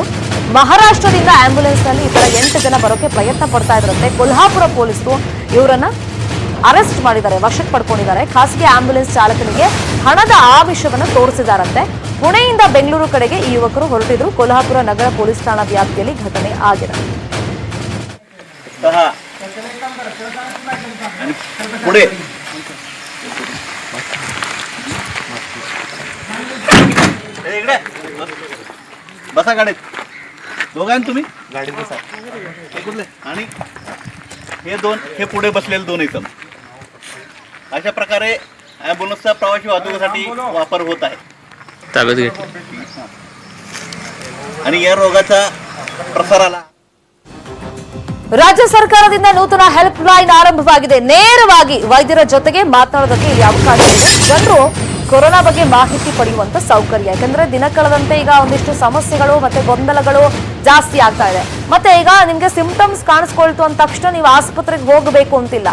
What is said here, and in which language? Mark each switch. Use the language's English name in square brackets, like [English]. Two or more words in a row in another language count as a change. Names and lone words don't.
[Kannada] ಮಹಾರಾಷ್ಟ್ರದಿಂದ ಆಂಬ್ಯುಲೆನ್ಸ್ ನಲ್ಲಿ ಈ ತರ 8 ಜನ ಬರೋಕೆ ಪ್ರಯತ್ನ ಪಡ್ತಾ ಇದ್ರಂತೆ. ಕೊಲ್ಹಾಪುರ ಪೊಲೀಸರು ಇವರನ್ನ ಅರೆಸ್ಟ್ ಮಾಡಿದ್ದಾರೆ, ವಶಕ್ಕೆ ಪಡ್ಕೊಂಡಿದ್ದಾರೆ. ಖಾಸಗಿ ಆಂಬ್ಯುಲೆನ್ಸ್ ಚಾಲಕನಿಗೆ ಹಣದ ಆಮಿಷವನ್ನು ತೋರಿಸಿದಾರಂತೆ. ಪುಣೆಯಿಂದ ಬೆಂಗಳೂರು ಕಡೆಗೆ ಈ ಯುವಕರು ಹೊರಟಿದ್ರು. ಕೊಲ್ಹಾಪುರ ನಗರ ಪೊಲೀಸ್ ಠಾಣಾ ವ್ಯಾಪ್ತಿಯಲ್ಲಿ ಘಟನೆ ಆಗಿದೆ. [Marathi] पुढे इकडे बसा गाडीत. दोघांनी तुम्ही गाडीत बसा. कुठले आणि हे दोन, हे पुढे बसलेले 2 इथं. अशा प्रकारे ॲम्ब्युलन्सचा प्रवासी वाहतुकीसाठी वापर होत आहे. ताब्यात घेतली आणि या रोगाचा प्रसाराला [Kannada] ರಾಜ್ಯ ಸರ್ಕಾರದಿಂದ ನೂತನ ಹೆಲ್ಪ್ ಲೈನ್ ಆರಂಭವಾಗಿದೆ. ನೇರವಾಗಿ ವೈದ್ಯರ ಜೊತೆಗೆ ಮಾತನಾಡೋದಕ್ಕೆ ಇಲ್ಲಿ ಅವಕಾಶ ಇದೆ. ಜನರು ಕೊರೋನಾ ಬಗ್ಗೆ ಮಾಹಿತಿ ಪಡೆಯುವಂತ ಸೌಕರ್ಯ. ಯಾಕಂದ್ರೆ ದಿನ ಕಳೆದಂತೆ ಈಗ ಒಂದಿಷ್ಟು ಸಮಸ್ಯೆಗಳು ಮತ್ತೆ ಗೊಂದಲಗಳು ಜಾಸ್ತಿ ಆಗ್ತಾ ಇದೆ. ಮತ್ತೆ ಈಗ ನಿಮ್ಗೆ ಸಿಂಪ್ಟಮ್ಸ್ ಕಾಣಿಸ್ಕೊಳ್ತು ಅಂದ ತಕ್ಷಣ ನೀವು ಆಸ್ಪತ್ರೆಗೆ ಹೋಗಬೇಕು ಅಂತಿಲ್ಲ.